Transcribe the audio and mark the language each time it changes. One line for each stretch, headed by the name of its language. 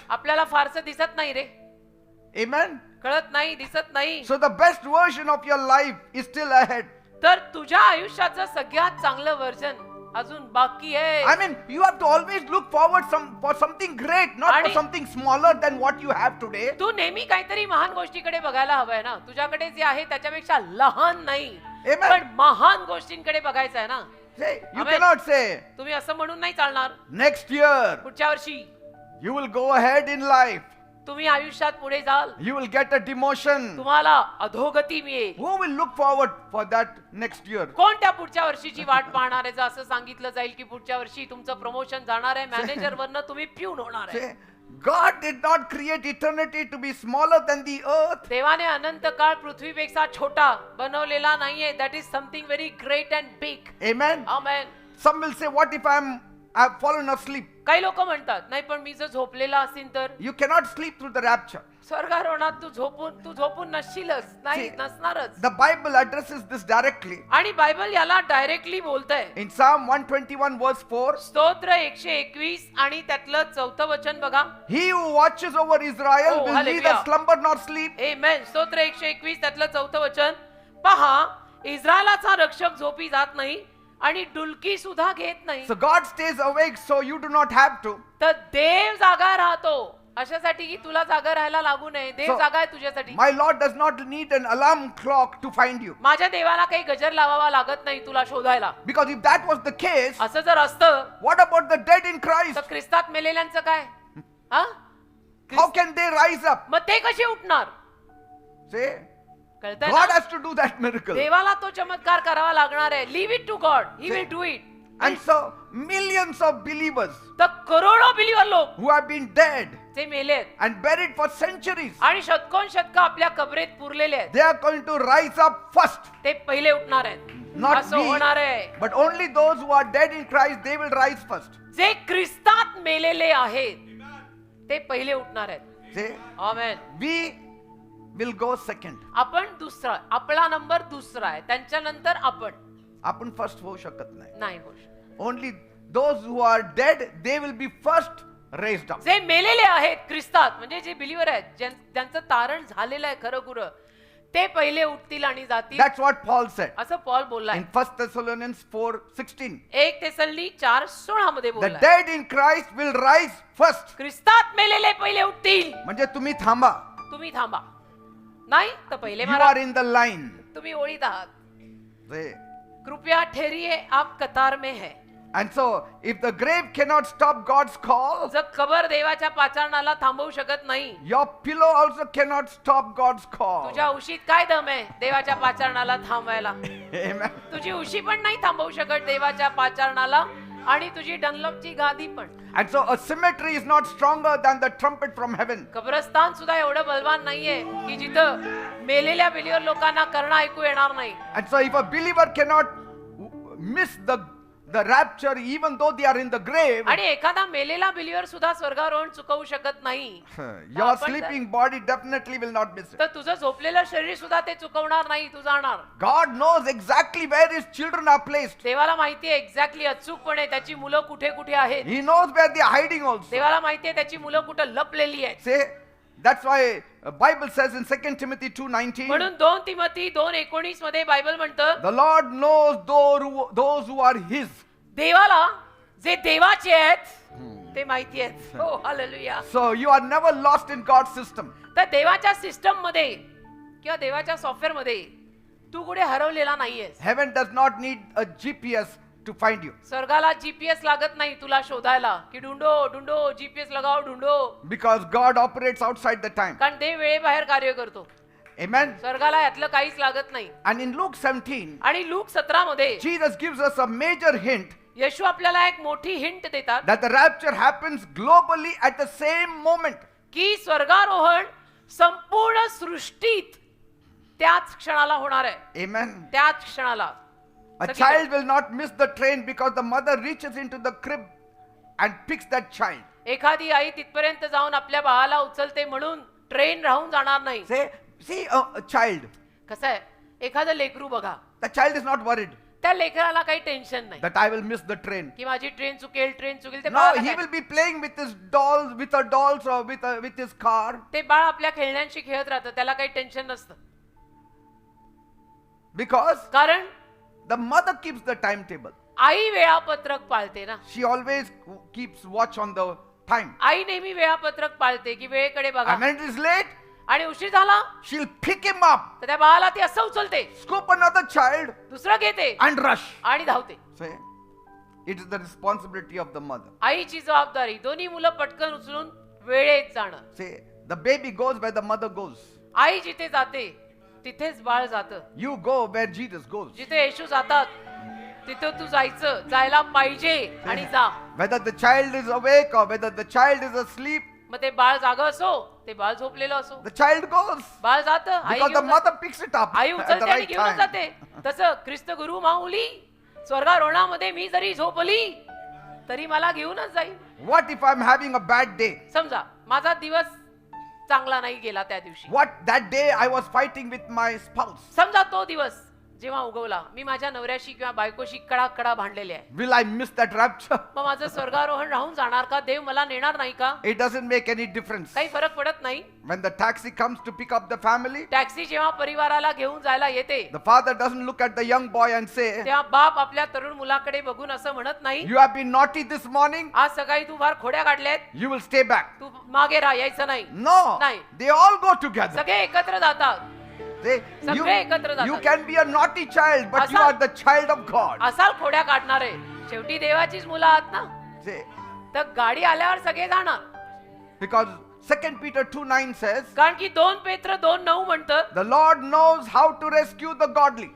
Marathi: आपल्याला फारसं दिसत नाही रे,
English: Amen.
Marathi: कळत नाही, दिसत नाही.
English: So the best version of your life is still ahead.
Marathi: तर तुझ्या आयुष्याचं सगळ्यात चांगलं वर्जन अजून बाकी आहे.
English: I mean, you have to always look forward for something great, not for
Marathi: आणि-
English: something smaller than what you have today.
Marathi: तू नेहमी काहीतरी महान गोष्टीकडे बघायला हवंय ना, तुझ्याकडे जे आहे त्याच्यापेक्षा लहान नाही
English: Amen.
Marathi: पण महान गोष्टींकडे बघायचं आहे ना.
English: Say, you Amen. cannot say,
Marathi: तुम्ही असं म्हणून नाही चालणार.
English: next year
Marathi: पुढच्या वर्षी
English: you will go ahead in life.
Marathi: तुम्ही आयुष्यात पुढे जाल,
English: You will get a demotion.
Marathi: तुम्हाला अधोगती मिळेल.
English: Who will look forward for that next year?
Marathi: कोण त्या पुढच्या वर्षीची वाट पाहणार आहे? जर असं सांगितलं जाईल की पुढच्या वर्षी तुमचं प्रमोशन जाणार आहे, मॅनेजर वरनं तुम्ही पिऊन होणार आहे.
English: Say, God did not create eternity to be smaller than the earth.
Marathi: देवाने अनंत काळ पृथ्वीपेक्षा छोटा बनवलेला नाहीये.
English: That is something very great and big. Amen.
Marathi: Amen.
English: Some will say, what if I've fallen asleep?
Marathi: काही लोक म्हणतात नाही पण मी जर झोपलेला असेल तर.
English: You cannot sleep through the rapture.
Marathi: स्वर्गारोहणात तू झोपून नसशीलच, नाही
English: See,
Marathi: नसणारच.
English: The Bible addresses this directly.
Marathi: आणि बायबल याला डायरेक्टली बोलतंय.
English: In Psalm 121 verse 4, स्तोत्र 121 आणि त्यातलं 4थं वचन बघा. he who watches over Israel Oh, will hallelujah. neither slumber nor sleep.
Marathi: आमेन. स्तोत्र 121 त्यातलं 4थं वचन पहा, इस्रायलाचा रक्षक झोपी जात नाही आणि डुलकी सुद्धा घेत नाही.
English: So God stays awake so you do not have to.
Marathi: तर देव जागा राहतो अशासाठी की तुला जागा राहायला लागू नये. देव
English: So,
Marathi: जागा आहे तुझ्यासाठी.
English: My Lord does not need an alarm clock to find you.
Marathi: माझ्या देवाला काही गजर लावावा लागत नाही तुला शोधायला.
English: Because if that was the case,
Marathi: असं जर असतं
English: what about the dead in Christ?
Marathi: तर ख्रिस्तात मेलेल्यांचं काय? हा?
English: How can they rise up?
Marathi: मग ते कसे उठणार?
English: Say,
Marathi: कळतंय
English: God
Marathi: ना?
English: has to do that miracle.
Marathi: देवाला तो चमत्कार करावा लागणार आहे.
English: Leave it to God, he will do it. And so millions of believers
Marathi: तर करोडो बिलीवर लोक
English: who have been dead
Marathi: जे मेलेत
English: and buried for centuries,
Marathi: आणि शतकोन आपल्या कबरेत पुरलेले आहेत,
English: they are going to rise up first.
Marathi: ते पहिले उठणार आहेत.
English: Not
Marathi: असं
English: we,
Marathi: होणार आहे.
English: but only those who are dead in Christ, they will rise first.
Marathi: जे ख्रिस्तात मेलेले आहेत ते पहिले उठणार आहेत.
English: Say,
Marathi: amen.
English: we will go second.
Marathi: आपण दुसरा, आपला नंबर दुसरा आहे, त्यांच्यानंतर आपण फर्स्ट होऊ शकत नाही. नाही होऊ शकत.
English: Only those who are dead, they will be first raised up.
Marathi: जे मेलेले आहेत ख्रिस्तात म्हणजे जे बिलीवर आहेत, ज्यांचं तारण झालेलं आहे खरं खुरं, ते पहिले उठतील आणि जातील.
English: That's what Paul said
Marathi: असं पॉल बोललाय
English: in 1 Thessalonians 4:16.
Marathi: 1 थेसलोनी 4:16 मध्ये
English: The
Marathi: बोललाय.
English: dead in Christ will rise first.
Marathi: ख्रिस्तात मेलेले पहिले उठतील. म्हणजे तुम्ही थांबा. तुम्ही थांबा, नाही तर पहिले
English: You
Marathi: मारा.
English: are in the line.
Marathi: तुम्ही ओळीत आहात.
English: Say,
Hindi: कृपया ठहरिए, आप कतार में है.
English: and so if the grave cannot stop God's call,
Marathi: जर कबर देवाच्या पाचारणाला थांबवू शकत नाही,
English: your pillow also cannot stop God's call.
Marathi: तुझ्या उशीत काय दम आहे देवाच्या पाचारणाला थांबवायला?
English: Amen.
Marathi: तुझी उशी पण नाही थांबवू शकत देवाच्या पाचारणाला, आणि तुझी डनलॉपची गादी पण.
English: And so a cemetery is not stronger than the trumpet from heaven.
Marathi: कब्रस्तान सुद्धा एवढं बलवान नाहीये की जिथं मेलेल्या बिलीवर लोकांना कर्ण ऐकू येणार नाही.
English: And so if a believer cannot miss the rapture even though they are in the grave,
Marathi: आणि एखादा मेलेला बिलीवर सुद्धा स्वर्गारोहण चुकवू शकत नाही,
English: your
Marathi: आपण
English: sleeping body definitely will not miss it.
Marathi: तर तुझं झोपलेलं शरीर सुद्धा ते चुकवणार नाही, तू जाणार.
English: God knows exactly where his children are placed.
Marathi: देवाला माहितीये एक्झॅक्टली अचूकपणे त्याची मुलं कुठे कुठे आहेत.
English: He knows where they are hiding also.
Marathi: देवाला माहितीये त्याची मुलं कुठं लपलेली आहेत.
English: Say, that's why Bible says in 2 Timothy 2:19,
Marathi: म्हणून 2 तिमोथी 2:19 मध्ये बायबल म्हणतं,
English: the Lord knows those who are his.
Marathi: देवाला जे देवाचे आहेत ते माहिती आहेत. हो, hallelujah.
English: So you are never lost in God's system.
Marathi: तर देवाच्या सिस्टम मध्ये किंवा देवाच्या सॉफ्टवेअर मध्ये तू कुठे हरवलेला नाहीयेस.
English: Heaven does not need a GPS to find you,
Marathi: स्वर्गाला GPS लागत नाही तुला शोधायला की
Hindi: ढूंढो ढूंढो, जीपीएस लगाओ ढूंढो,
English: because God operates outside the time.
Marathi: कारण देव वेळेबाहेर कार्य करतो.
English: Amen.
Marathi: स्वर्गाला यातलं काहीच लागत नाही.
English: And in Luke 17,
Marathi: आणि लूक 17 मध्ये
English: Jesus gives us a major hint
Marathi: येशू आपल्याला एक मोठी हिंट देतात
English: that the rapture happens globally at the same moment.
Marathi: की स्वर्गारोहण संपूर्ण सृष्टीत त्याच क्षणाला होणार आहे.
English: Amen.
Marathi: त्याच क्षणाला.
English: A
Marathi: सगळीकडे.
English: child will not miss the train because the mother reaches into the crib and picks that child.
Marathi: एखादी आई तिथपर्यंत जाऊन आपल्या बाळाला उचलते म्हणून ट्रेन राहून जाणार नाही.
English: See a child.
Marathi: कसं आहे, एखादं लेकरू बघा,
English: The child is not worried
Marathi: त्या लेकराला काही टेन्शन नाही
English: that I will miss the train.
Marathi: की माझी ट्रेन चुकेल, ट्रेन चुकेल. ते
English: No,
Marathi: बाळाला
English: he
Marathi: काय?
English: will be playing with his dolls, with her dolls or with his car.
Marathi: ते बाळ आपल्या खेळण्यांशी खेळत राहतं, त्याला काही टेन्शन नसतं.
English: Because
Marathi: कारण
English: the mother keeps the timetable.
Marathi: आई वेळापत्रक पाळते ना.
English: She always keeps watch on the time.
Marathi: आई नेहमी वेळापत्रक पाळते की वेळेकडे बघा.
English: And when it is late,
Marathi: आणि उशीर झाला
English: she'll pick him up,
Marathi: तर त्या बाळाला ती असं उचलते,
English: scoop another child,
Marathi: दुसरं घेते
English: and rush.
Marathi: आणि धावते.
English: Say, it is the responsibility of the mother.
Marathi: आईची जबाबदारी दोन्ही मुलं पटकन उचलून वेळेत जाणं.
English: Say, the baby goes where the mother goes.
Marathi: आई जिथे जाते तिथेच बाळ जातं.
English: You go where Jesus goes.
Marathi: जिथे येशू जातात तिथे तू जायचं, जायला पाहिजे आणि जा.
English: Whether the child is awake or whether the child is asleep,
Marathi: मग ते बाळ जागं असो, ते बाळ झोपलेलं असो,
English: the child goes.
Marathi: बाळ जातं. आई
English: Because the
Marathi: घेऊन
English: mother picks it up
Marathi: I
English: at the
Marathi: उचलते आणि
English: right
Marathi: घेऊन
English: time.
Marathi: जाते. तसं ख्रिस्त गुरु माऊली स्वर्गारोहणामध्ये मी जरी झोपली तरी मला घेऊनच जाईल.
English: What if I'm having a bad day?
Marathi: समजा माझा दिवस चांगला नाही गेला त्या दिवशी.
English: What that day I was fighting with my spouse.
Marathi: समजा तो दिवस जेव्हा उगवला मी माझ्या नवऱ्याशी किंवा बायकोशी कडा भांडलेले आहे.
English: Will I miss that rapture?
Marathi: मग माझं स्वर्गारोहण राहून जाणार का? देव मला नेणार नाही का?
English: It doesn't make any difference.
Marathi: काही फरक पडत नाही.
English: When the taxi comes to pick up the family,
Marathi: taxi जेव्हा परिवाराला घेऊन जायला येते
English: the father doesn't look at the young boy and say,
Marathi: तेव्हा बाप आपल्या तरुण मुलाकडे बघून असं म्हणत नाही,
English: you have been naughty this morning,
Marathi: आज सकाळी तू फार खोड्या काढल्यात,
English: you will stay back.
Marathi: तू मागे राहा, यायचं नाही.
English: No,
Marathi: नाही.
English: they all go together.
Marathi: सगळे एकत्र जातात.
English: They,
Marathi: सगळे एकत्र जातात.
English: you can be a naughty child, but you
Marathi: असा-
English: are the child of God.
Marathi: असाल खोड्या काढणारे, शेवटी देवाचीच मुलं आहात ना.
English: Say,
Marathi: तर गाडी आल्यावर सगळे जाणार.
English: because 2 Peter 2:9 says,
Marathi: कारण की 2 पेत्र 2:9 म्हणतं,
English: the Lord knows how to rescue the godly.